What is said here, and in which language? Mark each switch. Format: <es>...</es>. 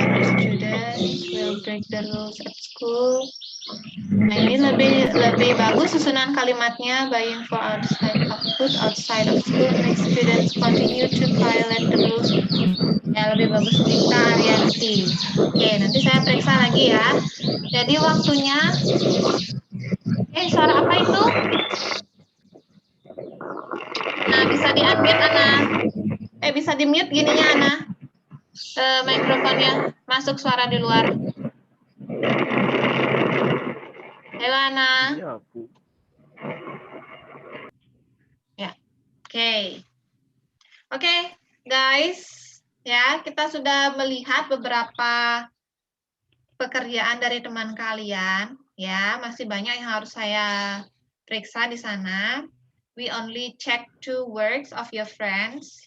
<en>Students will break the rules at school.</en> <id>Nah, ini lebih bagus susunan kalimatnya.</id> <en>Buying for food outside of school makes students continue to violate the rules.</en> <id>Ya, lebih bagus Dita Arianti. Oke, nanti saya periksa lagi ya. Jadi waktunya, suara apa itu? Nah, bisa di-unmute, Ana. Bisa di-mute gininya, Ana. Mikrofonnya masuk suara di luar. Halo, Ana. Iya, Bu. Ya, oke. Oke, guys. Ya, kita sudah melihat beberapa pekerjaan dari teman kalian. Ya, masih banyak yang harus saya periksa di sana.</id> <en>We only check 2 works of your friends.</en>